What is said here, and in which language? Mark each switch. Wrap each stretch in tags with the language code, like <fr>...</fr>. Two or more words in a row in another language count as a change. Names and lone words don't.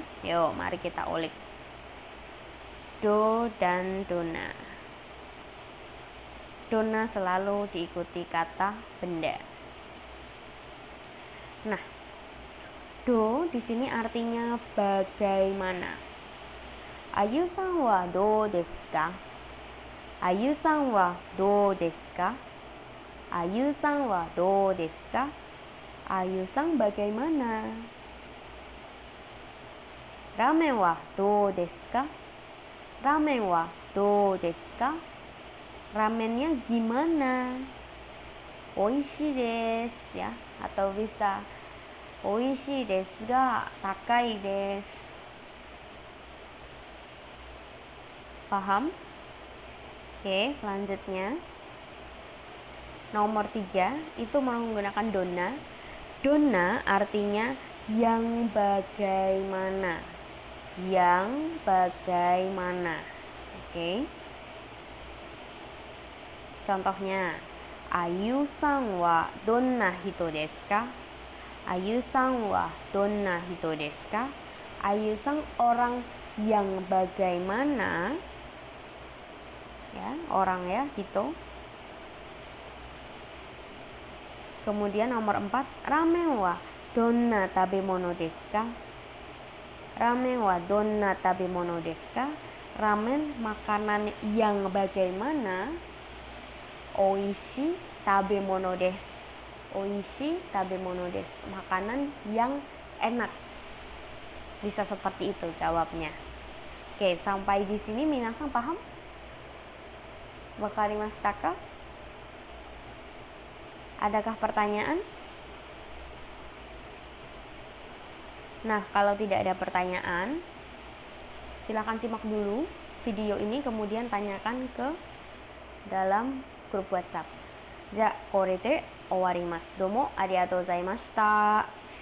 <id>Yuk mari kita ulik. Do dan dona. Dona selalu diikuti kata benda. Nah, do di sini artinya bagaimana.</id> <ja>アユさんはどうですか? アユさんはどうですか? アユさんはどうですか? Ayu-san bagaimana? ラーメンはどうですか? ラーメンはどうですか?</ja> <id>Ramennya gimana?</id> <ja>おいしいですや,</ja> <id>atau bisa</id> <ja>おいしいですが高いです.</ja> <id>Paham? Oke, selanjutnya nomor 3 itu menggunakan dona. Dona artinya yang bagaimana. Yang bagaimana. Oke. Contohnya,</id> <ja>アユさんはどんな人ですか? アユさんはどんな人ですか?</ja> <id>Ayu-san orang yang bagaimana? Ya, orang ya, hito. Kemudian nomor 4,</id> <ja>ラーメンはどんな食べ物ですか? ラーメンはどんな食べ物ですか?</ja> <id>Ramen makanan yang bagaimana?</id> <ja>おいしい食べ物です. おいしい食べ物です.</ja> <id>Makanan yang enak. Bisa seperti itu jawabnya. Oke, sampai di sini minasang paham?</id> <ja>わかりましたか?</ja> <id>Adakah pertanyaan? Nah, kalau tidak ada pertanyaan, silakan simak dulu video ini, kemudian tanyakan ke dalam grup WhatsApp.</id> <ja>じゃあ、これで終わります。どうもありがとうございました。</ja>